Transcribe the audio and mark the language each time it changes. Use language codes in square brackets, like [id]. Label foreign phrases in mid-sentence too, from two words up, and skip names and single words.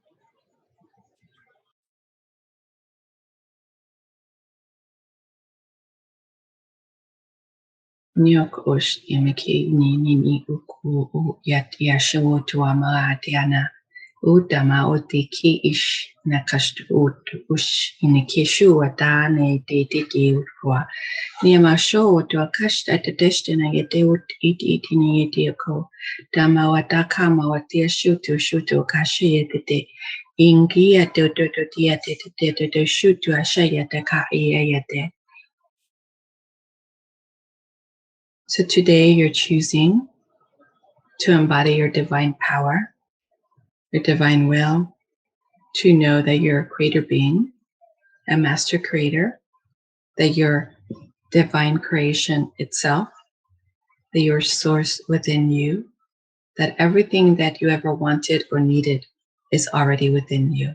[en] Nyok osh yamiki ni uku yat yashawo tuama tiana. Utama utiki ish nakast ut ush inikishu atane de utwa. Niamasho to akasht at the destina yete ut eating yetiako. Dama watakama watia shutu kashi yete. Ingia to shutu ashayate ka yete. So today you're choosing to embody your divine power, your divine will, to know that you're a creator being, a master creator, that you're divine creation itself, that you're source within you, that everything that you ever wanted or needed is already within you.